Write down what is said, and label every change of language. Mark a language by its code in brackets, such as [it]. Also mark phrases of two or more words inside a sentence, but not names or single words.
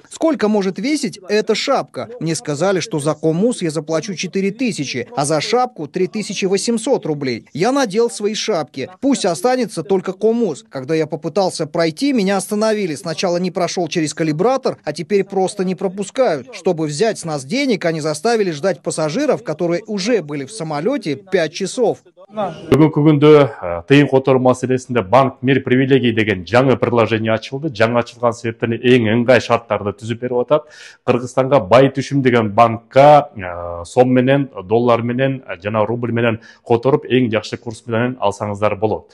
[ru] Сколько может весить эта шапка? Мне сказали, что за комус я заплачу 4000, а за шапку 3800 рублей. Я надел свои шапки. Пусть останется только комус. Когда я попытался пройти, меня остановили. Сначала не прошел через калибратор, а теперь просто не пропускают. Чтобы взять с нас денег, они заставили ждать пассажиров, которые уже были в самолете 5 часов. [ky] Бүгүнкү күндө тыйын которуу маселесинде банк мир привилегий деген жаңы приложение ачылды. Жаңы ачылган себептен эң ыңгай шарттарды түзүп берип атат. Кыргызстанга бай түшүм деген банкка сом менен, доллар менен жана рубль менен которуп эң жакшы курс менен алсаңыздар болот.